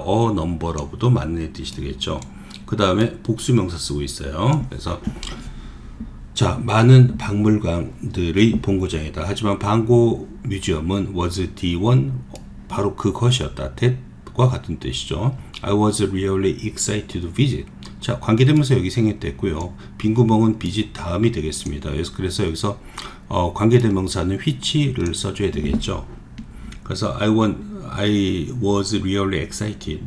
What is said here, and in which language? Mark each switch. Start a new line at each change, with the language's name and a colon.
Korean: a number of도 맞는 뜻이 되겠죠. 그 다음에 복수명사 쓰고 있어요. 그래서 자, 많은 박물관들의 본고장이다. 하지만 반고 뮤지엄은
English: was the one
Korean: 바로 그것이었다. that과 같은 뜻이죠.
English: I was really excited to visit.
Korean: 자, 관계대명사 여기 생략됐고요. 빈 구멍은 visit 다음이 되겠습니다. 그래서 여기서 관계대명사는 which를 써줘야 되겠죠.
English: 그래서 I was really excited.